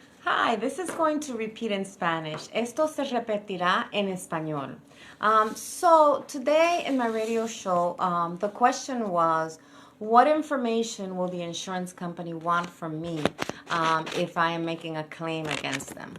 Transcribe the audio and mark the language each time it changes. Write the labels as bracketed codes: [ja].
[en] Hi, this is going to repeat in Spanish. [es] Esto se repetirá en español. [en] So today in my radio show, the question was, what information will the insurance company want from me if I am making a claim against them?